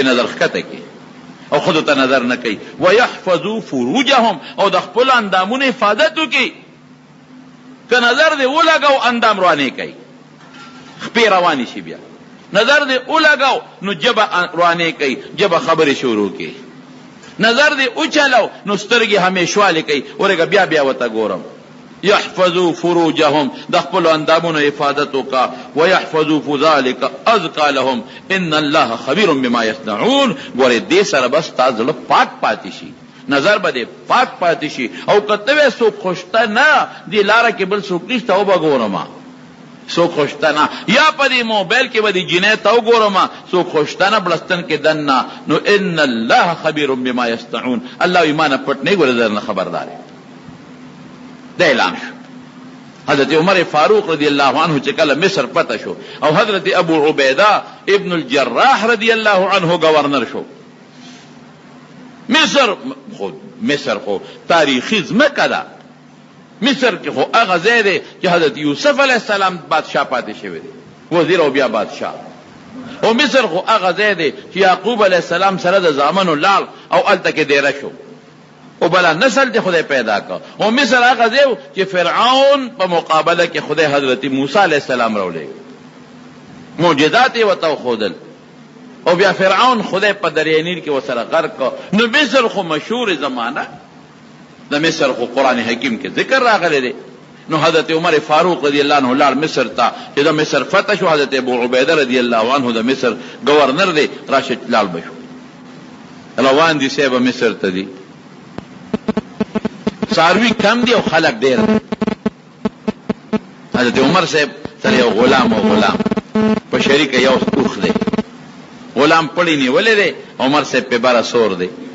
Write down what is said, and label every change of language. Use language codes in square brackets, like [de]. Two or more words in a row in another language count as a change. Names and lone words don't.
[ps] نظر ښکته کوي او خود ته نظر نه کوي [ar] ویحفظوا فروجهم [ps] او د خپل اندامونو حفاظت وکړي که نظر دې ولګو اندام روانې کوي خپې روانې شي بیا نظر دې ولګو نو جبه روانې کوي جبه خبرې شروع کوي نظر دې اوچلو نو سترګې همیشوالی کوي ورګه بیا بیا ورته ګورم [ar] یحفظوا فروجهم [ps] د خپل اندامونو حفاظت وکړه [ar] ویحفظوا ذلک ازکا لهم ان الله خبیر بما یصنعون [ps] ګورې دې سره بس ستا زړه پاک پاتې شي نظر به دې پاک پاتې شي او که ته وې څوک خوشته نه دې لاره کې بل څوک نشته او به ګورم څوک خوشته نه یا په دې موبایل کې به دې جنۍ ته وګورم څوک خوشته نه بړستن کې دننه نو [ar] ان الله خبیر بما یصنعون [ps] الله ایمان پټ نه ګوره در نه خبردار دا اعلان شو حضرت عمر فاروق [ar] رضی اللہ عنہ [ps] چې کله مصر پته شو او حضرت ابو عبیدہ ابن الجراح [ar] رضی اللہ عنہ [ps] گورنر شو مصر خو تاریخی ځمکه ده مصر کې خو هغه ځای دی چې حضرت یوسف [ar] علیه السلام [ps] بادشاه پاتې شوی دی وزیر او بیا بادشاه او مصر خو هغه ځای دی چې یعقوب [ar] علیه السلام [ps] سره د زامنو لاړ او هلته کې دیره شو او بلا نسل دی خدای پیدا کړ او مصر هغه ځای چې فرعون په مقابله کې خدای حضرت موسی [ar] علیه السلام [ps] راولېږه معجزات یې ورته وښودل او بیا فرعون خدای په دریای نیل کې ورسره غرق کړ نو مصر خو مشهور زمانه د مصر خو قرآن حکیم کې ذکر راغلی دی نو حضرت عمر فاروق [ar] رضی اللہ عنہ [ps] لاړ مصر ته چې د مصر فتح شو حضرت ابو عبیده [ar] رضی اللہ عنہ [ps] د مصر گورنر دی راشه لاړ بشو روان دي صاحب مصر ته دی څاروي کم دی او خلق ډیر حضرت عمر صاحب سره یو غلام په شریک یو اوخ دی غلام پړی نیولې دی عمر صاحب په بار سور دی